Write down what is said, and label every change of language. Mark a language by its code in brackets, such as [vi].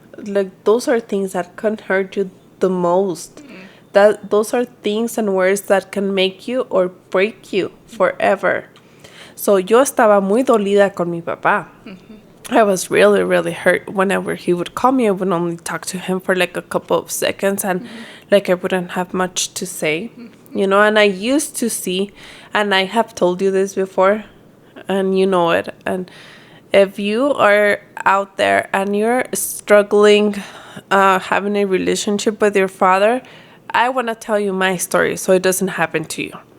[en] Like, those are things that can hurt you the most. Those are things and words that can make you or break you forever. [es] So yo estaba muy dolida con mi papá. [en] I was really, really hurt whenever he would call me. I would only talk to him for like a couple of seconds and like I wouldn't have much to say, you know. And I used to see, and I have told you this before, and you know it. And if you are out there and you're struggling having a relationship with your father, I want to tell you my story so it doesn't happen to you.